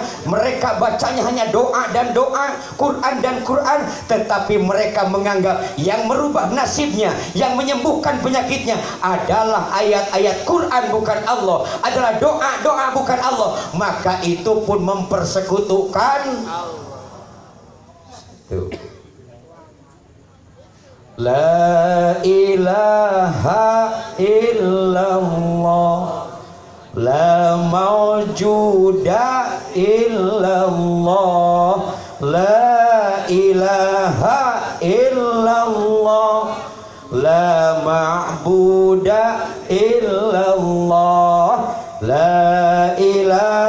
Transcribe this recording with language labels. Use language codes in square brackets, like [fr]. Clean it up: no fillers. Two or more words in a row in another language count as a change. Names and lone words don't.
[id] Mereka bacanya hanya doa dan doa, Quran dan Quran, tetapi mereka menganggap yang merubah nasibnya, yang menyembuhkan penyakitnya adalah ayat-ayat Quran bukan Allah, adalah doa-doa bukan Allah. Maka itu pun mempersekutukan Allah. Tuh. [ar] لا إله إلا الله، لا موجود إلا الله، لا إله إلا الله، لا معبود إلا الله، لا إله